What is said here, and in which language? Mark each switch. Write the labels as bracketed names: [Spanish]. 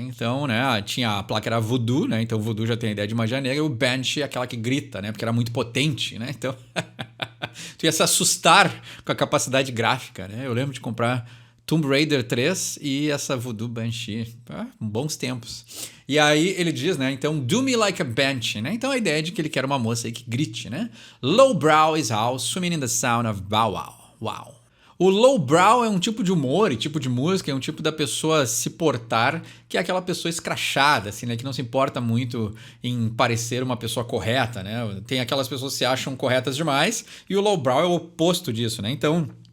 [Portuguese] Então, né, tinha a placa era Voodoo, né? Então Voodoo já tem a ideia de magia negra, e o Banshee é aquela que grita, né? Porque era muito potente, né? Então, tu ia se assustar com a capacidade gráfica, né? Eu lembro de comprar Tomb Raider 3 e essa Voodoo Banshee. Bons tempos. E aí ele diz, né? Então, [English] do me like a banshee, [Portuguese] né? Então a ideia é de que ele quer uma moça aí que grite, né? [English] Lowbrow is how, swimming in the sound of bow wow. Wow. [Portuguese] O lowbrow é um tipo de humor e tipo de música, é um tipo da pessoa se portar, que é aquela pessoa escrachada, assim, né? Que não se importa muito em parecer uma pessoa correta, né? Tem aquelas pessoas que se acham corretas demais e o lowbrow é o oposto disso, né? Então...